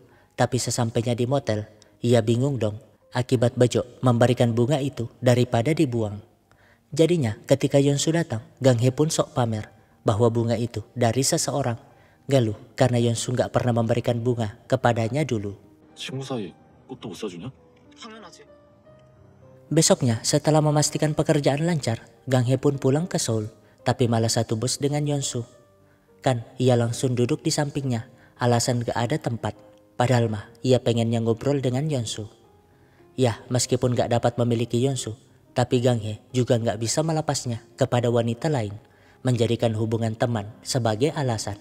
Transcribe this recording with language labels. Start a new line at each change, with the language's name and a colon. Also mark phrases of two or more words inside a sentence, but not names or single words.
Indonesian: Tapi sesampainya di motel, ia bingung dong akibat Bejo memberikan bunga itu daripada dibuang. Jadinya ketika Yonsu datang, Gang He pun sok pamer bahwa bunga itu dari seseorang. Galuh karena Yonsu gak pernah memberikan bunga kepadanya dulu.
Korean: 친구 사이 꽃도 못 사주냐? 당연하지.
Indonesian: Besoknya setelah memastikan pekerjaan lancar, Gang He pun pulang ke Seoul, tapi malah satu bus dengan Yonsu. Kan ia langsung duduk di sampingnya, alasan gak ada tempat. Padahal mah ia pengennya ngobrol dengan Yonsu. Ya, meskipun gak dapat memiliki Yonsu, tapi Gang He juga gak bisa melepasnya kepada wanita lain, menjadikan hubungan teman sebagai alasan.